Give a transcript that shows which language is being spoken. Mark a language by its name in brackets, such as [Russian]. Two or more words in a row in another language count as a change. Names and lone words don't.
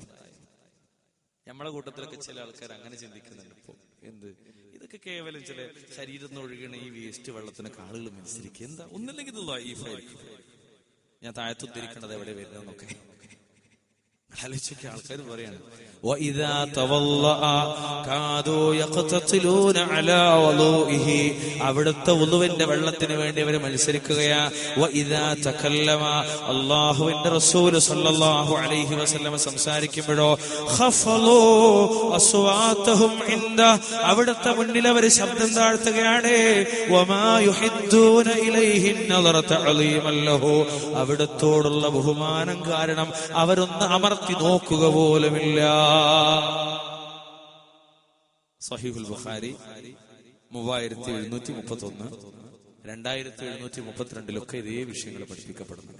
[Malayalam] നമ്മളെ കൂട്ടത്തിലൊക്കെ ചില ആൾക്കാർ അങ്ങനെ ചിന്തിക്കുന്നുണ്ട്. ഇപ്പൊ എന്ത് ഇതൊക്കെ കേവലം ചില ശരീരത്തിൽ ഒഴുകണ ഈ വേസ്റ്റ് വെള്ളത്തിനൊക്കെ ആളുകൾ മത്സരിക്കുക. എന്താ? ഒന്നില്ലെങ്കിൽ ഇത് ലൈഫായിരിക്കും. ഞാൻ താഴത്തുദ്ധരിക്കണത് എവിടെ വരുന്നതെന്നൊക്കെ ആലോചിക്ക, ആൾക്കാർ പറയാണ് [Arabic] وَإِذَا تَوَضَّأَ كَادُوا يَقْتَتِلُونَ عَلَى وُضُوئِهِ, [Malayalam] അവിടുത്തെ വുളുവിന്റെ വെള്ളത്തിന് വേണ്ടി അവർ മത്സരിക്കുകയാ. [Arabic] وَإِذَا تَكَلَّمَ, [Malayalam] അല്ലാഹുവിന്റെ റസൂൽ [Arabic] صلى الله عليه وسلم [Malayalam] സംസാരിക്കുമ്പോഴോ [Arabic] خَفَضُوا أَصْوَاتَهُمْ عِندَهُ, [Malayalam] അവിടുത്തെ മുന്നിൽ അവർ ശബ്ദം താഴ്ത്തുകയാണ്. [Arabic] وَمَا يُحِدُّونَ إِلَيْهِ النَّظَرَ تَعْظِيمًا لَهُ, [Malayalam] അവിടുത്തോടുള്ള ബഹുമാനം കാരണം അവരൊന്ന് അമർത്തി നോക്കുക പോലുമില്ല. സഹീഹുൽ ബുഖാരി 3731, 2732 ഇതേ വിഷയങ്ങൾ പഠിപ്പിക്കപ്പെടുന്നുണ്ട്.